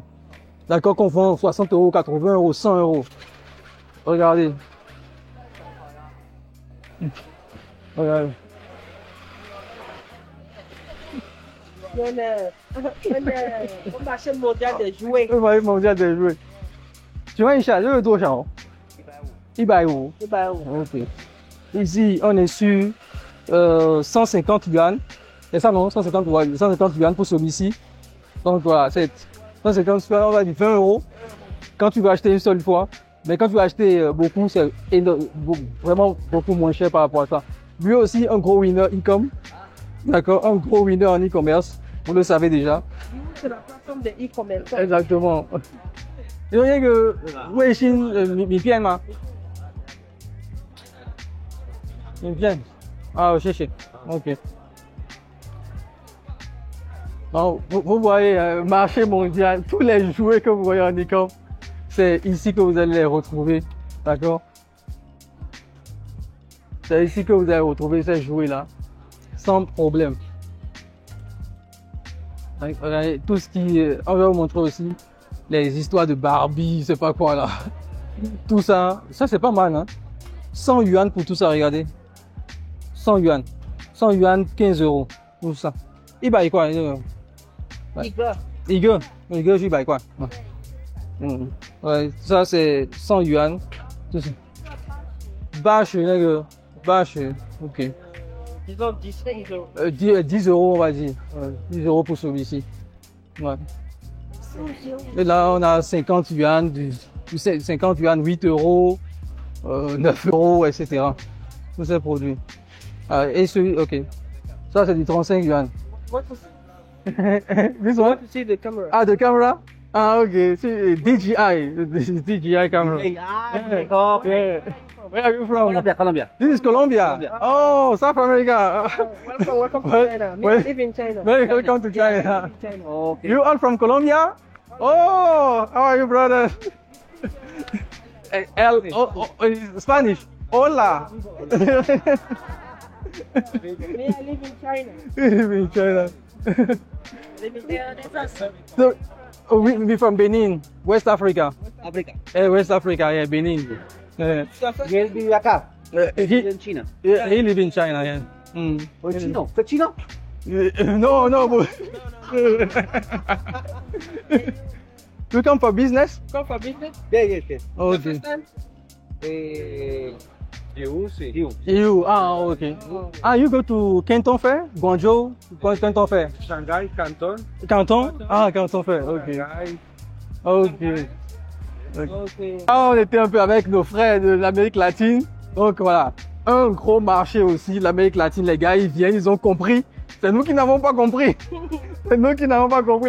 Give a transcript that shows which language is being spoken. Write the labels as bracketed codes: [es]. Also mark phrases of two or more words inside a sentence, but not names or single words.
[fr] D'accord, qu'on vend 60 euros, 80 euros, 100 euros. Regardez. Regardez. Au marché mondial des jouets. Le marché mondial des jouets. [zh] 请问一下，这个多少？150。 150. [fr] Ok. Ici, on est sur 150 yuan. Et ça, non, 150 yuan pour celui-ci. Donc voilà, c'est 150 yuan, on va dire 20 euros. Quand tu vas acheter une seule fois. Mais quand tu vas acheter beaucoup, c'est vraiment beaucoup moins cher par rapport à ça. Lui aussi, un gros winner e-com. D'accord, un gros winner en e-commerce. Vous le savez déjà. C'est la plateforme de e-commerce. Exactement. [zh] 有那个卫星米片吗？米片。啊，谢谢。 [fr] OK。Alors, vous voyez, marché mondial, tous les jouets que vous voyez en e-com, c'est ici que vous allez les retrouver. D'accord? C'est ici que vous allez retrouver ces jouets-là, sans problème. Regardez, tout ce qui... on va vous montrer aussi les histoires de Barbie, c'est pas quoi là. Tout ça, ça c'est pas mal, hein. 100 yuan pour tout ça, regardez. 100 yuan. 100 yuan, 15 euros. Tout ça. Il va y quoi? [zh] 一个是 100块。 [fr] Ouais, ça c'est 100 yuan. [zh] 就是80那个80 OK. [fr] Disons 10 euros. 10 euros on va dire. 10 euros pour celui-ci. Ouais. Et là on a 50 yuan, 50 yuan, 8 euros, 9 euros, etc. Tous ces produits. Et celui, ok. Ça c'est du 35 yuan. [en] This one? To see the camera. Ah, the camera? Ah, okay. See, DJI. This is DJI camera. Okay. Where are you from? Colombia. This is Colombia. Oh, South America. Welcome to China. Me, I live in China. Welcome to China. Okay. You all from Colombia? Oh, how are you, brother? Spanish. Hola. Me, I live in China. In China. So, we from Benin, West Africa. África. West Africa, yeah, Benin. [es] Y él vive acá. Vive en China. [en] He live in China, yeah. [es] ¿O es chino? ¿Fue chino? No. [en] You come for business? Come for business? Yes. Okay. First time? You, okay. You go to Canton Fair? Guangzhou? Canton Fair? Shanghai, Canton. Canton? Canton Fair, ok. Shanghai. Ok. Okay. [fr] On était un peu avec nos frères de l'Amérique latine. Donc voilà, un gros marché aussi, l'Amérique latine. Les gars, ils viennent, ils ont compris. C'est nous qui n'avons pas compris. C'est nous qui n'avons pas compris.